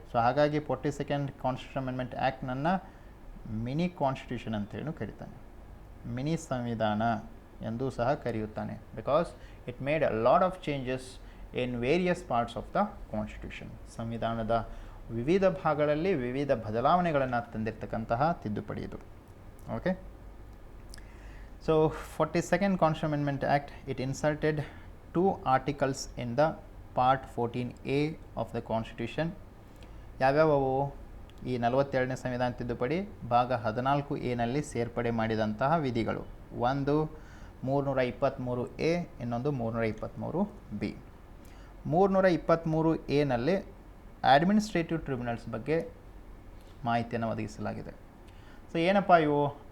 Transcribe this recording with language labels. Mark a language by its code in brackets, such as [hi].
[kn] So ಹಾಗಾಗಿ 42nd constitution amendment ಆ್ಯಕ್ಟ್ನನ್ನು mini constitution ಅಂತೇಳಿ ಕರೀತಾನೆ, mini ಸಂವಿಧಾನ ಎಂದೂ ಸಹ ಕರೆಯುತ್ತಾನೆ. [en] Because it made a lot of changes in various parts of the constitution. [kn] ಸಂವಿಧಾನದ ವಿವಿಧ ಭಾಗಗಳಲ್ಲಿ ವಿವಿಧ ಬದಲಾವಣೆಗಳನ್ನು ತಂದಿರತಕ್ಕಂತಹ ತಿದ್ದುಪಡಿ ಇದು. [en] Okay, so 42nd Constitutional Amendment Act, it inserted 2 articles in the part 14A of the Constitution. [kn] ಯಾವ್ಯಾವವು? ಈ 42ನೇ ಸಂವಿಧಾನ ತಿದ್ದುಪಡಿ ಭಾಗ 14A ಸೇರ್ಪಡೆ ಮಾಡಿದಂತಹ ವಿಧಿಗಳು. ಒಂದು 323A, ಇನ್ನೊಂದು 323B. 323A ಅಡ್ಮಿನಿಸ್ಟ್ರೇಟಿವ್ ಟ್ರಿಬ್ಯುನಲ್ಸ್ ಬಗ್ಗೆ ಮಾಹಿತಿಯನ್ನು ಒದಗಿಸಲಾಗಿದೆ. ಸೊ ಏನಪ್ಪ ಇವು?